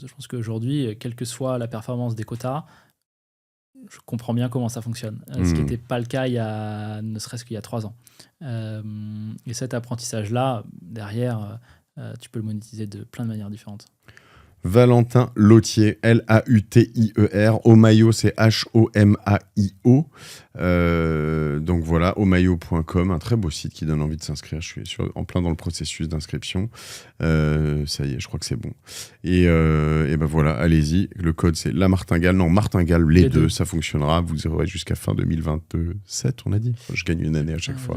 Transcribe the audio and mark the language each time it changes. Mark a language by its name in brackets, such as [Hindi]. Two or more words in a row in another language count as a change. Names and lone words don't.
[French] Je pense qu'aujourd'hui, quelle que soit la performance des quotas, je comprends bien comment ça fonctionne. Ce qui n'était pas le cas ne serait-ce qu'il y a 3 ans. Et cet apprentissage-là, derrière, tu peux le monétiser de plein de manières différentes. Valentin Lautier, L-A-U-T-I-E-R. Omaio, c'est H-O-M-A-I-O. Donc voilà, omaio.com, un très beau site qui donne envie de s'inscrire. Je suis en plein dans le processus d'inscription. Ça y est, je crois que c'est bon. Et ben voilà, allez-y. Le code, c'est la martingale. Non, martingale, les deux, ça fonctionnera. Vous aurez jusqu'à fin 2027, on a dit. Je gagne une année à chaque fois.